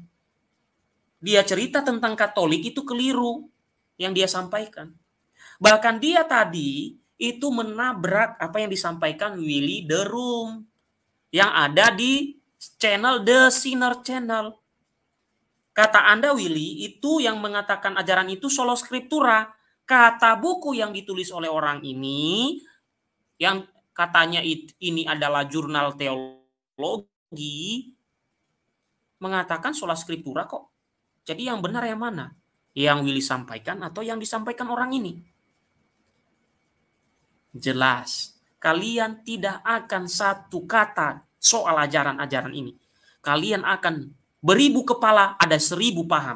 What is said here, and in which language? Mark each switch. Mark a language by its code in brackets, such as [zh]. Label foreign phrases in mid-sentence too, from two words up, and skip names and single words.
[id] Dia cerita tentang Katolik itu keliru yang dia sampaikan. Bahkan dia tadi itu menabrak apa yang disampaikan Willy de Rooms yang ada di channel The Sinner Channel. Kata Anda Willy, itu yang mengatakan ajaran itu [la] sola scriptura. [id] Kata buku yang ditulis oleh orang ini, yang katanya ini adalah jurnal teologi, mengatakan [la] sola scriptura [id] kok. Jadi yang benar yang mana? Yang Willy sampaikan atau yang disampaikan orang ini? Jelas. kalian tidak akan satu kata soal ajaran-ajaran ini. Kalian akan beribu kepala ada 1000 paham.